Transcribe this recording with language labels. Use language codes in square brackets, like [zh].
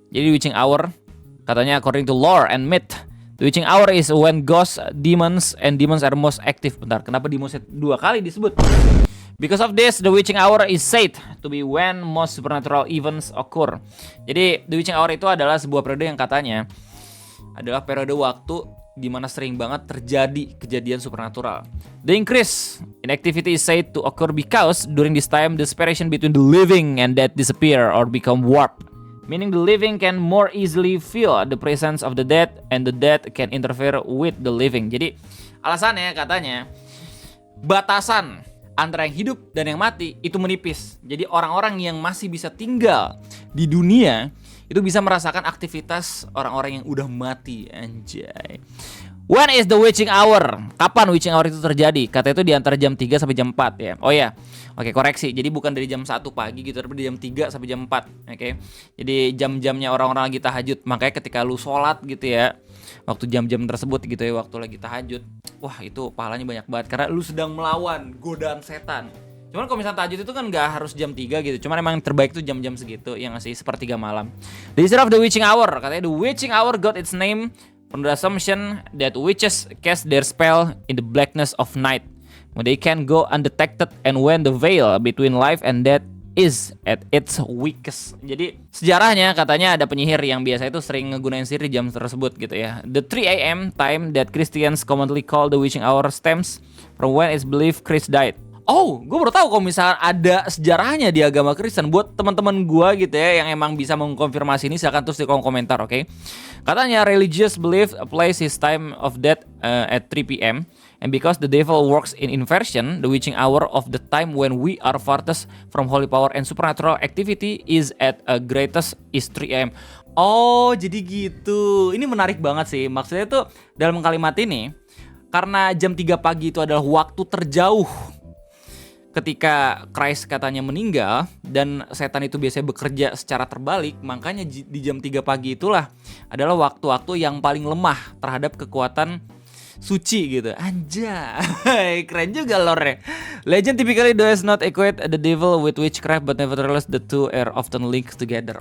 [en] Jadi witching hour katanya according to lore and myth, the witching hour is when ghosts, demons are most active. Bentar, kenapa demons 2 kali disebut? Because of this, the witching hour is said to be when most supernatural events occur. [id] Jadi the witching hour itu adalah sebuah periode yang katanya adalah periode waktu di mana sering banget terjadi kejadian supernatural. [en] The increase in activity is said to occur because during this time the separation between the living and dead disappear or become warped, meaning the living can more easily feel the presence of the dead and the dead can interfere with the living. [id] Jadi alasannya katanya batasan antara yang hidup dan yang mati itu menipis. Jadi orang-orang yang masih bisa tinggal di dunia itu bisa merasakan aktivitas orang-orang yang udah mati. Anjay. [en] When is the witching hour? [id] Kapan witching hour itu terjadi? Katanya itu di antara jam 3 sampai jam 4 ya. Oh ya. Oke, koreksi. Jadi bukan dari jam 1 pagi gitu, tapi di jam 3 sampai jam 4. Oke. Jadi jam-jamnya orang-orang lagi tahajud. Makanya ketika lu sholat gitu ya, waktu jam-jam tersebut gitu ya, waktu lagi tahajud, wah itu pahalanya banyak banget karena lu sedang melawan godaan setan. Cuman kalau misalnya tahajud itu kan gak harus jam 3 gitu. Cuman emang terbaik tuh jam-jam segitu, yang ngasih 1/3 malam. The history of the witching hour. [en] Katanya the witching hour got its name from the assumption that witches cast their spell in the blackness of night, when they can go undetected and when the veil between life and death is at its weakest. [id] Jadi sejarahnya katanya ada penyihir yang biasa itu sering ngegunain sihir di jam tersebut gitu ya. [en] The 3 a.m. time that Christians commonly call the witching hour stems from when it's believed Christ died. [id] Oh, gue baru tahu kalau misalnya ada sejarahnya di agama Kristen. Buat teman-teman gue gitu ya yang emang bisa mengkonfirmasi ini, silakan tulis di kolom komentar, oke? [en] Katanya religious belief place his time of death at 3 p.m. And because the devil works in inversion, the witching hour of the time when we are farthest from holy power and supernatural activity is at a greatest is 3 a.m. [id] Oh, jadi gitu. Ini menarik banget sih. Maksudnya tuh dalam kalimat ini karena jam 3 pagi itu adalah waktu terjauh ketika Christ katanya meninggal dan setan itu biasanya bekerja secara terbalik, makanya di jam 3 pagi itulah adalah waktu-waktu yang paling lemah terhadap kekuatan suci gitu. Anjay, keren juga lore. [en] Legend typically does not equate the devil with witchcraft, but nevertheless the two are often linked together.